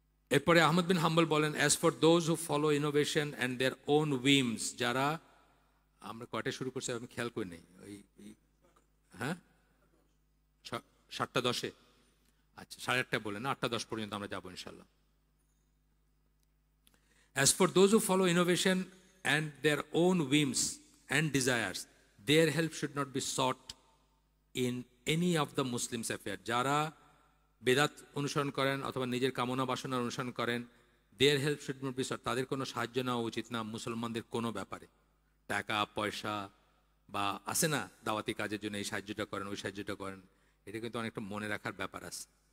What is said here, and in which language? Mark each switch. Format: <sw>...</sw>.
<bn>এরপরে আহমদ বিন হাম্বল বলেন,</bn> <en>as for those who follow innovation and their own whims,</en> <bn>যারা, আমরা কয়টা শুরু করছি আমি খেয়াল করি নেই, ওই হ্যাঁ 7:10, আচ্ছা 8:30 বলেন, 8:10 পর্যন্ত আমরা যাবো ইনশাল্লাহ।</bn> <en>As for those who follow innovation and their own whims and desires, their help should not be sought in any of the Muslims' affairs.</en> <bn>যারা বেদাত অনুসরণ করেন অথবা নিজের কামনা বাসনার অনুসরণ করেন,</bn> <en>their help should not be sought,</en> <bn>তাদের কোনো সাহায্য নেওয়া উচিত না মুসলমানদের কোনো ব্যাপারে। টাকা পয়সা বা আছে না দাওয়াতি কাজের জন্য এই সাহায্যটা করেন, ওই সাহায্যটা করেন, এটা কিন্তু অনেকটা মনে রাখার ব্যাপার আছে।</bn>